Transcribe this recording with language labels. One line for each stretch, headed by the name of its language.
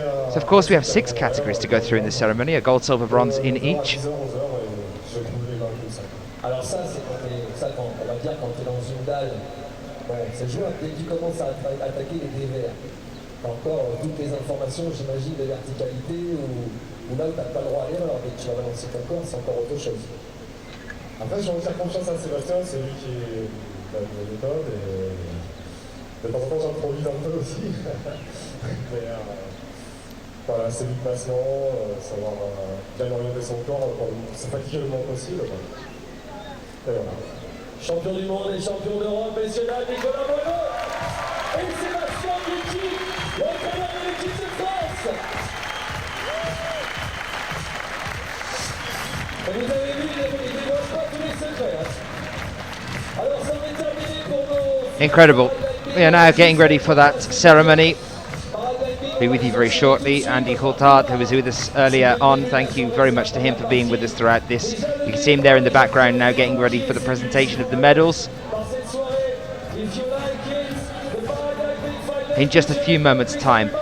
English: So of course we have 6 categories to go through in the ceremony, a gold, silver, bronze in each.
French: Alors ça, c'est quand on va dire quand tu es dans une dalle, c'est jouable dès que tu commences à attaquer les dévers. T'as encore toutes les informations, j'imagine, de verticalité ou là où t'as pas le droit à rien, alors dès que tu vas balancer ton corps, c'est encore autre chose. Après, j'ai envie de faire confiance à Sébastien, c'est lui qui est la méthode et de temps en temps j'improvise un peu aussi. Mais voilà, c'est du placement, savoir bien orienter son corps pour se fatiguer le moins possible. Et voilà. Champion du monde et champion d'Europe, messieurs dames, Nicolas Muñoz et Sébastien Gucci, l'entraîneur de l'équipe de France. Et vous avez vu, il ne dévoile pas tous les secrets. Alors ça va être terminé pour nos...
English: Incredible. We are now getting ready for that ceremony. Be with you very shortly. Andy Coulthard, who was with us earlier on, thank you very much to him for being with us throughout this. You can see him there in the background now getting ready for the presentation of the medals in just a few moments' time.